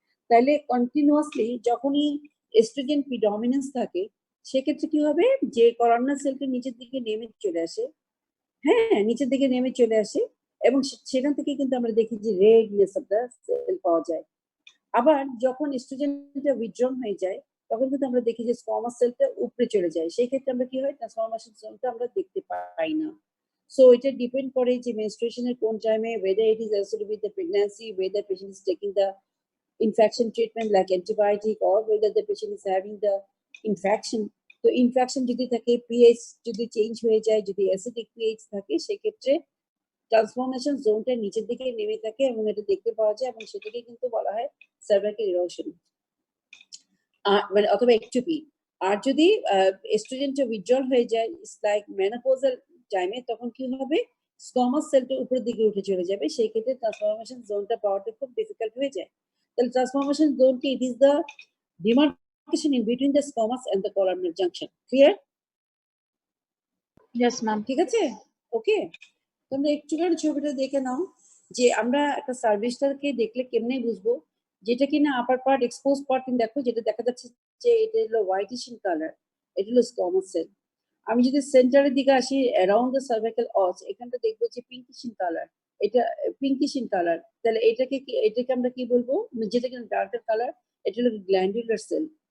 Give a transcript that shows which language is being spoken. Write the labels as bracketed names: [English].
[Bangla] তাহলে কন্টিনিউয়াসলি যখনই এস্ট্রোজেন প্রিডমিনেন্স থাকে সেক্ষেত্রে কি হবে, যে কলামনার সেলটা নিচের দিকে নেমে চলে আসে, হ্যাঁ নিচের দিকে নেমে চলে আসে, এবং সেখান থেকে কিন্তু আমরা দেখি যে রেডনেস অফ দ্য সেল পাওয়া যায়। আবার যখন এস্ট্রোজেনটা উইথড্রন হয়ে যায় তখন কিন্তু আমরা দেখি যে স্কোয়ামাস সেলটা উপরে চলে যায়, সেই ক্ষেত্রে আমরা কি হয়, ট্রান্সফরমেশন জোনটা আমরা দেখতে পাই না। সো এটা ডিপেন্ড করে যে মেনস্ট্রুয়েশনের কোন টাইমে, [English] whether it is associated with the pregnancy, whether patient is taking the infection treatment like antibiotic, or whether the patient is having the infection. [Bangla] তো ইনফেকশন যদি থাকে, পিএইচ যদি চেঞ্জ হয়ে যায়, যদি অ্যাসিডিক পিএইচ থাকে, সেক্ষেত্রে ট্রান্সফরমেশন জোনটা নিচের দিকে নেমে থাকে এবং এটা দেখতে পাওয়া যায়, এবং সেটাকে কিন্তু বলা হয় সার্ভাইকাল ইরোশন, মানে অথবা একটুপি। আর যদি এস্ট্রোজেনটা উইথড্রল হয়ে যায়, [English] it's like [Bangla] মেনোপজাল টাইমে, তখন কি হবে, স্কোয়ামাস সেলটা উপরের দিকে উঠে চলে যাবে, সেই ক্ষেত্রে ট্রান্সফরমেশন জোনটা পাওয়াটা খুব ডিফিকাল্ট হয়ে যায়। তাহলে ট্রান্সফরমেশন জোন কি, [English] It is the demarcation in between the squamous and the columnar junction. Clear? Yes, ma'am. [Bangla] ঠিক আছে, ওকে। তোমরা একটু করে ছবিটা দেখে নাও যে আমরা একটা সার্ভিসটাকে দেখলে কেমনে বুঝবো, যেটা কিনা আপার পার্ট এক্সপোজ পার্ট, দেখো যেটা দেখা যাচ্ছে যে এটা হলো [English] whitish in colour, [Bangla] এটা হলো স্কোয়ামাস সেল। আমি যদি সেন্টারের দিকে আসি [English] around the cervical os, [Bangla] এখানটা দেখবো যে পিঙ্কিশ ইন কালার, এটা পিঙ্কিশ ইন কালার, তাহলে এটাকে আমরা কি বলবো, যেটা কিনা ডার্কার কালার, এটা হলো গ্ল্যান্ডুলার সেল।